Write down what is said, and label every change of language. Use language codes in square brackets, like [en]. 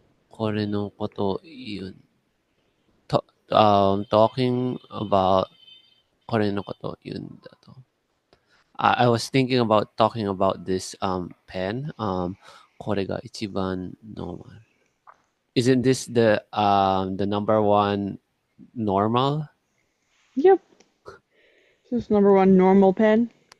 [ja] これのこと言うん、 [en] talking about [ja] これのこと言うんだと。 [en] I was thinking about talking about this pen. [ja] これが一番 normal. [en] Isn't this the number one normal? Yep. This is number one normal pen.